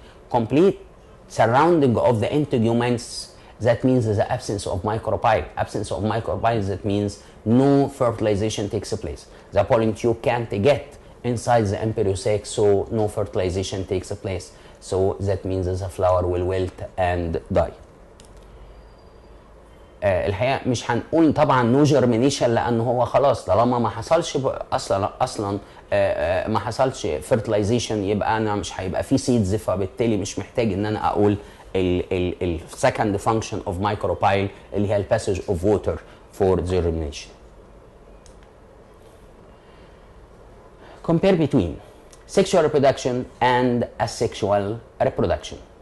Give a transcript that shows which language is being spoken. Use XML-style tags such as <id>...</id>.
<en>Complete surrounding of the integuments, that means the absence of micropyle. Absence of micropyle, that means no fertilization takes place. The pollen tube can't get inside the embryo sac, so no fertilization takes place. So that means the flower will wilt and die.</en> <ar>الحقيقه مش هنقول طبعا نو جيرمينيشن لان هو خلاص طالما ما حصلش اصلا ما حصلش فيرتلايزيشن يبقى انا مش هيبقى في سيدز، فبالتالي مش محتاج ان انا اقول</ar> <en>السكند function of microbial</en> <ar>اللي هي</ar> <en>الباسج of water for germination. Compare between sexual reproduction and asexual reproduction.</en>